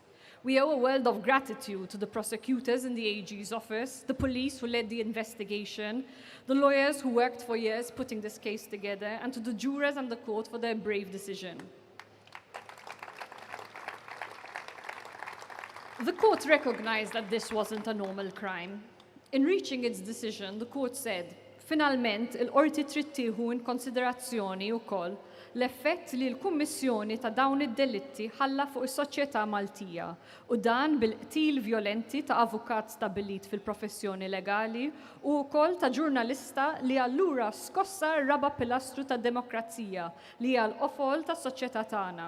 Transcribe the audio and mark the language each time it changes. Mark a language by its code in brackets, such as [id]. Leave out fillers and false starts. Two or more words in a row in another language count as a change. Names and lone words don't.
[en] We owe a world of gratitude to the prosecutors in the AG's office, the police who led the investigation, the lawyers who worked for years putting this case together, and to the jurors and the court for their brave decision. The court recognized that this wasn't a normal crime. In reaching its decision, the court said, [mt] finalment, il-qorti trid tieħu in konsiderazzjoni wkoll l-effett li l-Kummissjoni ta' dawn id-delitti ħalla fuq is-soċjetà Maltija u dan bil-qtil vjolenti ta' avukat stabbilit fil-professjoni legali u wkoll ta' ġurnalista li allura skossa r-raba' pilastru tad-demokrazija li hija l-qofol tas-soċjetà tagħna.